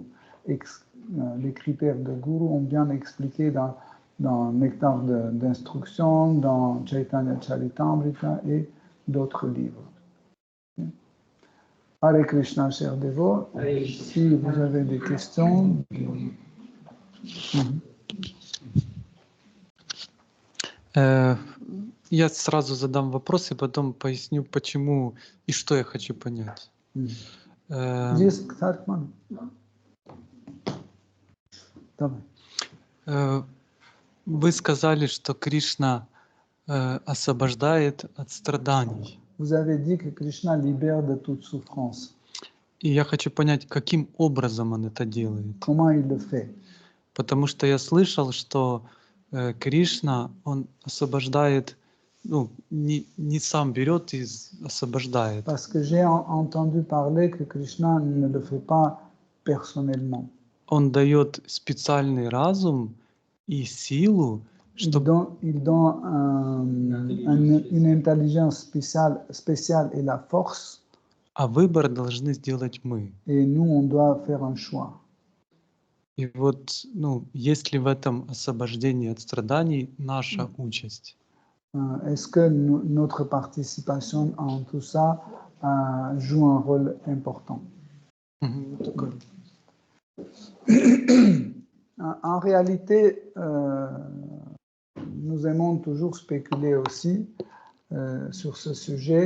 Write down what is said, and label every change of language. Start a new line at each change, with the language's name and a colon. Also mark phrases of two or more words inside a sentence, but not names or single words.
French: Les critères de gourou ont bien expliqué dans Nectar d'instruction, dans Chaitanya Charitamrita et d'autres livres. Hare Krishna, chers dévots. Si vous avez des questions.
Russian: Я сразу задам вопрос и потом поясню, почему и что я хочу понять. Вы сказали, что Кришна освобождает от страданий.
French: Vous avez dit que Krishna libère de toute souffrance.
Russian: И я хочу понять, каким образом он это делает.
French: Comment il le fait?
Russian: Потому что я слышал, что Кришна, он освобождает, ну, не сам берет и освобождает.
French: Parce que j'ai entendu parler que Krishna ne le fait pas personnellement.
Russian: Он дает специальный разум и силу, чтобы...
French: Il donne une intelligence spéciale et la force.
Russian: А выбор должны сделать мы.
French: Et nous, on doit faire un choix.
Russian: И вот, ну, есть ли в этом освобождении от страданий наша участь?
French: Est-ce que notre participation en tout ça joue un rôle important? En réalité, nous aimons toujours spéculer aussi sur ce sujet.